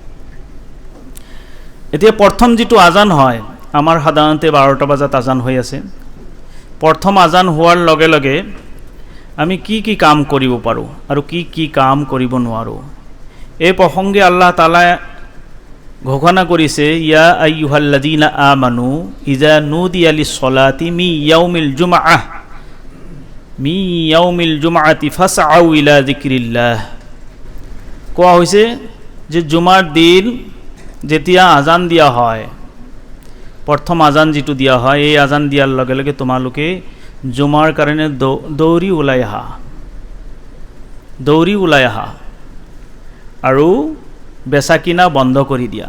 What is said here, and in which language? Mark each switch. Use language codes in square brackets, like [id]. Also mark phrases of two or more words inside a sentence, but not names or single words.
[as] এতিয়া প্ৰথম যিটো আজান হয়, আমাৰ সাধাৰণতে 12টা বজাত আজান হৈ আছে। প্ৰথম আজান হোৱাৰ লগে লগে আমি কি কি কাম কৰিব পাৰোঁ আৰু কি কি কাম কৰিব নোৱাৰোঁ, এই প্ৰসংগে আল্লাহ তাআলাই ঘোষণা কৰিছে, [ar] يا أيها الذين آمنوا إذا نودي للصلاة من يوم الجمعة مي يوم الجمعة فاسعوا إلى ذكر الله. [as] কোৱা হৈছে যে জুমাৰ দিন যেতিয়া আজান দিয়া হয়, প্ৰথম আজান যিটো দিয়া হয়, এই আজান দিয়াৰ লগে লগে তোমালোকে জুমাৰ কাৰণে দৌৰি ওলাই আহা আৰু বেচা কিনা বন্ধ কৰি দিয়া।